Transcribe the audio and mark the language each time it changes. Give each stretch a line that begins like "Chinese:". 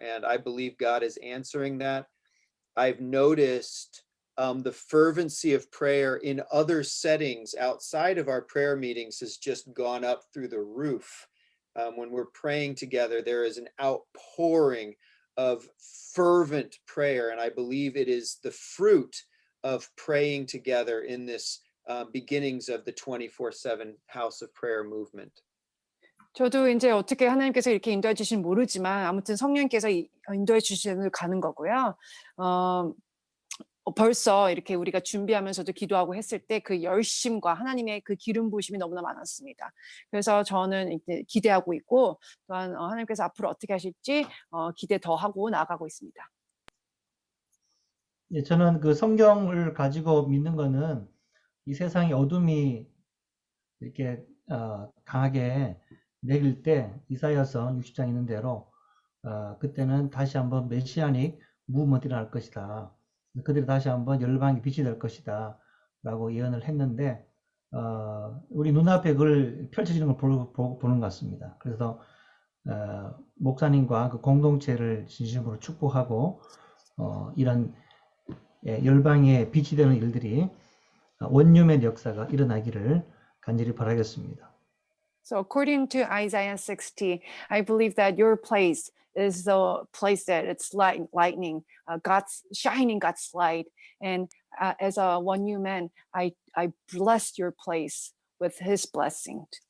English: And I believe God is answering that. I've noticed the fervency of prayer in other settings outside of our prayer meetings has just gone up through the roof. When we're praying together, there is an outpouring of fervent prayer. And I believe it is the fruit of praying together in this beginnings of the 24/7 House of Prayer movement.
Korean: 저도 이제 어떻게 하나님께서 이렇게 인도해 주시는 모르지만 아무튼 성령께서 인도해 주시는 가는 거고요. 벌써 이렇게 우리가 준비하면서도 기도하고 했을 때 그 열심과 하나님의 그 기름 부으심이 너무나 많았습니다. 그래서 저는 이제 기대하고 있고 또한 하나님께서 앞으로 어떻게 하실지 기대 더 하고 나아가고 있습니다. 예, 저는 그 성경을 가지고 믿는 거는 이 세상의 어둠이 이렇게 강하게 내릴 때 이사야서 60장 있는 대로 그때는 다시 한번 메시아닉 무브먼트가 일어날 것이다. 그들이 다시 한번 열방의 빛이 될 것이다. 라고 예언을 했는데 우리 눈앞에 그걸 펼쳐지는 걸 보는 것 같습니다. 그래서 목사님과 그 공동체를 진심으로 축복하고 이런 열방의 빛이 되는 일들이 원룸의 역사가 일어나기를 간절히 바라겠습니다.
English: So according to Isaiah 60, I believe that your place is the place that it's lightning, God's shining God's light. And as a one new man, I bless your place with his blessing.